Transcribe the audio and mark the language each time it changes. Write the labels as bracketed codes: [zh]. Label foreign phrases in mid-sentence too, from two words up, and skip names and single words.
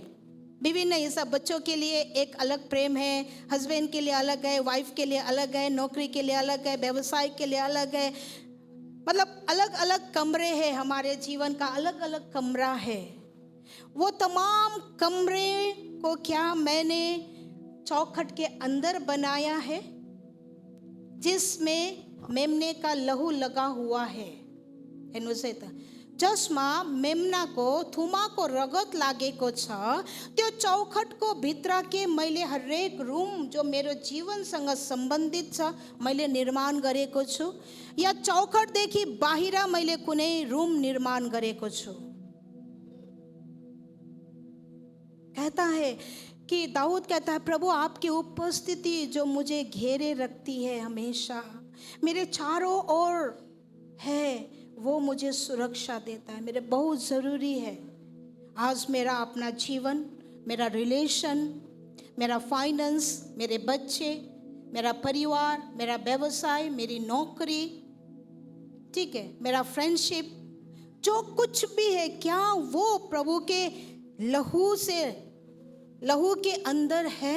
[hi] विभिन्न ये सब, बच्चों के लिए एक अलग प्रेम है, हस्बैंड के लिए अलग है, वाइफ के लिए अलग है, नौकरी के लिए अलग है, व्यवसाय के लिए अलग है, मतलब अलग अलग कमरे हैं। हमारे जीवन का अलग अलग कमरा है। वो तमाम कमरे को क्या मैंने चौखट के अंदर बनाया है जिसमें मेमने का लहू लगा हुआ है। [ne] जसमा मेमना को थुमा को रगत लागे को छ, त्यो चौखट को भित्रा के मैले हरेक रूम जो मेरो जीवनसँग सम्बन्धित छ मैले निर्माण गरेको छु, या चौखट देखि बाहिर मैले कुनै रूम निर्माण गरेको छु। [hi] कहता है कि दाऊद कहता है, प्रभु आपकी उपस्थिति जो मुझे घेरे रखती है हमेशा, मेरे चारों ओर है, वो मुझे सुरक्षा देता है। मेरे बहुत ज़रूरी है आज मेरा अपना जीवन, मेरा रिलेशन, मेरा फाइनेंस, मेरे बच्चे, मेरा परिवार, मेरा व्यवसाय, मेरी नौकरी, ठीक है, मेरा फ्रेंडशिप, जो कुछ भी है, क्या वो प्रभु के लहू के अंदर है?